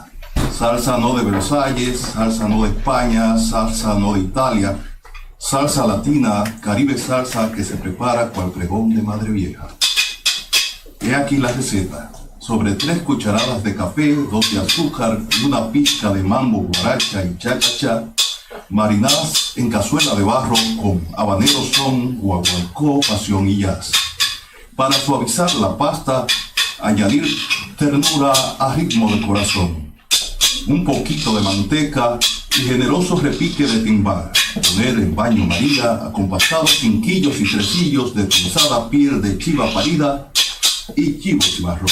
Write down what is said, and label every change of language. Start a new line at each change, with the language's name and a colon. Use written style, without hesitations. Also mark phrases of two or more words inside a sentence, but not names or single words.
Spanish: Salsa no de Versalles, salsa no de España, salsa no de Italia, salsa latina, Caribe salsa que se prepara cual pregón de madre vieja. He aquí la receta. Sobre 3 cucharadas de café, 2 de azúcar y una pizca de mambo, guaracha y cha-cha-cha, marinadas en cazuela de barro con habanero, son, guaguancó, pasión y jazz. Para suavizar la pasta, añadir ternura a ritmo de corazón. Un poquito de manteca y generoso repique de timbal. Poner en baño María acompasados quinquillos y tresillos de trenzada piel de chiva parida y chivo cimarrón.